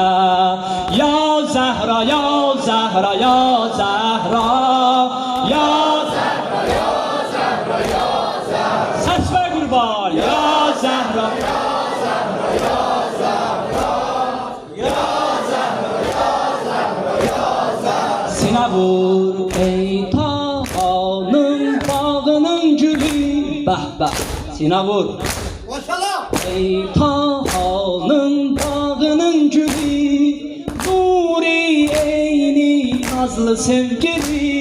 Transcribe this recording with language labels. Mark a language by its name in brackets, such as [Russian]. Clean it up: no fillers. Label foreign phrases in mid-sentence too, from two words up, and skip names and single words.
[Arabic] Ya Zehra, ya Zehra, ya Zehra, ya Zehra, ya Zehra, ya Zehra. [Turkish] Ses ver kurban. [Arabic] Ya Zehra, ya Zehra, ya Zehra, ya Zehra, ya Zehra, ya Zehra. [Azerbaijani] Sinə vur ey Tahanın bağının gülü, bəh bəh. Sinə vur. Ey Tahanın bağının gülü, nuri eyni nazlı sevgili.